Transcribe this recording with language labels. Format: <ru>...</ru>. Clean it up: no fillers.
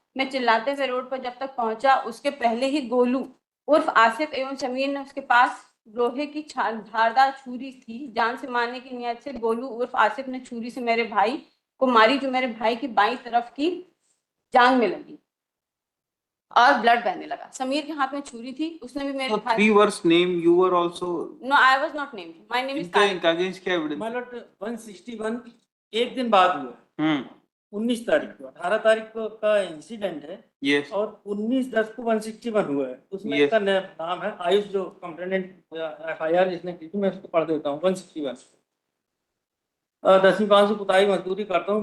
<hi>मैं चिल्लाते हुए रोड पर जब तक पहुंचा, उसके पहले ही गोलू उर्फ आसिफ एवं समीर ने उसके पास लोहे की धारदार छुरी थी। जान से मारने की नियत से गोलू उर्फ आसिफ ने छुरी से मेरे भाई को मारी, जो मेरे भाई की बाईं तरफ की जांघ में लगी और ब्लड बहने लगा। समीर के हाथ में छुरी थी, उसने भी मेरे भाई।</hi> <en>Three were named, you were also. No, I was not named. My name is Tariq. Against</en> <hi>क्या</hi> <en>evidence? My lord,</en> <hi>161 एक दिन बाद हुआ। 19 तारीख को, 18 तारीख को का इंसिडेंट है।</hi> <en>Yes.</en> <hi>और 19/10 को 161 हुआ है। उसमें इसका नाम है आयुष, जो कंप्लेनेंट FIR जिसने की थी, मैं उसको पढ़ देता हूँ। 161 10वीं पास से पुताई मजदूरी करता हूँ।</hi>